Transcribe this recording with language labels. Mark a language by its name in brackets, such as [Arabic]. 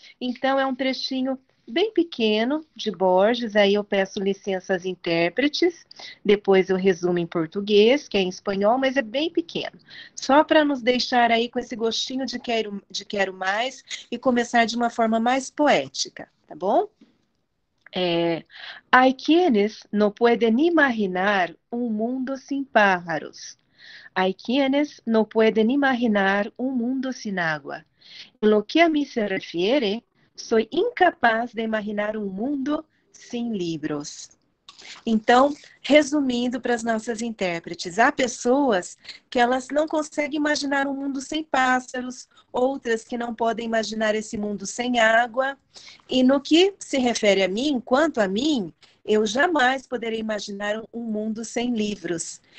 [Portuguese] Então, é um trechinho bem pequeno de Borges, aí eu peço licença às intérpretes, depois eu resumo em português, que é em espanhol, mas é bem pequeno. Só para nos deixar aí com esse gostinho de quero mais e começar de uma forma mais poética. Tá bom? [Spanish] Hay quienes no pueden imaginar un mundo sin pájaros. Hay quienes no pueden imaginar un mundo sin agua. En lo que a mí se refiere, soy incapaz de imaginar un mundo sin libros. [Portuguese] Então, resumindo para as nossas intérpretes, há pessoas que elas não conseguem imaginar um mundo sem pássaros, outras que não podem imaginar esse mundo sem água. E no que se refere a mim, quanto a mim, eu jamais poderei imaginar um mundo sem livros.